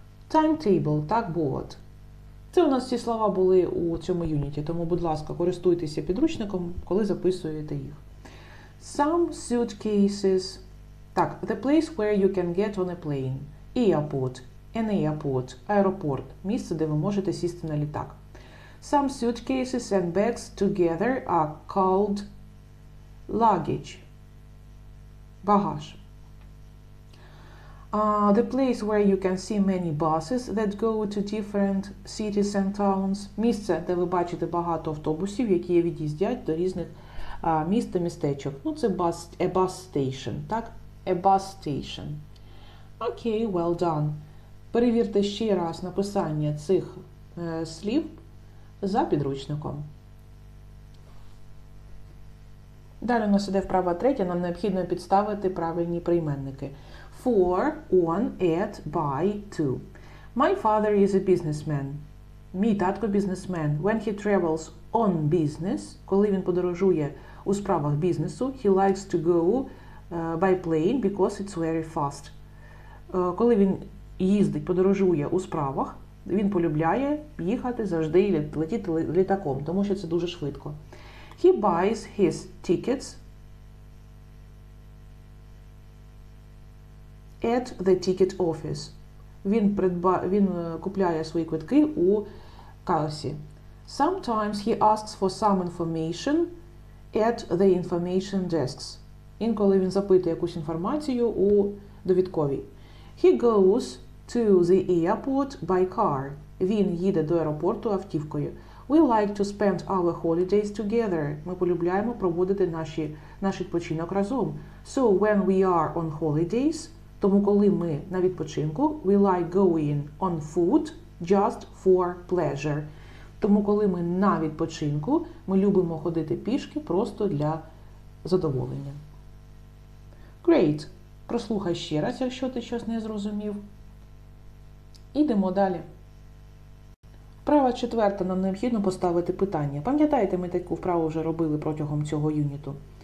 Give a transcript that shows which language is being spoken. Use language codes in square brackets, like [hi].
[en] Timetable, так, board. [uk] Це у нас ці слова були у цьому юніті, тому, будь ласка, користуйтеся підручником, коли записуєте їх. [en] Some suitcases. Так, the place where you can get on a plane. Airport. An airport. Аеропорт. [uk] Місце, де ви можете сісти на літак. [en] Some suitcases and bags together are called luggage. [uk] Багаж. [en] The place where you can see many buses that go to different cities and towns. [uk] Місце, де ви бачите багато автобусів, які від'їздять до різних міст та містечок. Ну, це [en] a bus station, [uk] так? [en] A bus station. Окей, well done. [uk] Перевірте ще раз написання цих слів за підручником. Далі у нас іде вправа третя, нам необхідно підставити правильні прийменники. [en] For, on, at, by, to. My father is a businessman. [uk] Мій татко бізнесмен. [en] When he travels on business, [uk] коли він подорожує у справах бізнесу, [en] he likes to go by plane because it's very fast. [uk] Коли він їздить, подорожує у справах, він полюбляє їхати завжди летіти літаком, тому що це дуже швидко. [en] He buys his tickets at the ticket office. [uk] Він купляє свої квитки у касі. [en] Sometimes he asks for some information at the information desks. [uk] Інколи він запитує якусь інформацію у довідковій. [en] He goes to the airport by car. [uk] Він їде до аеропорту автівкою. [en] We like to spend our holidays together. [uk] Ми полюбляємо проводити наш відпочинок разом. [en] So when we are on holidays, [uk] тому коли ми на відпочинку, [en] we like going on foot just for pleasure. [uk] Тому коли ми на відпочинку, ми любимо ходити пішки просто для задоволення. [en] Great. [uk] Прослухай ще раз, якщо ти щось не зрозумів. Ідемо далі. Вправа четверта, нам необхідно поставити питання. Пам'ятаєте, ми таку вправу вже робили протягом цього юніту.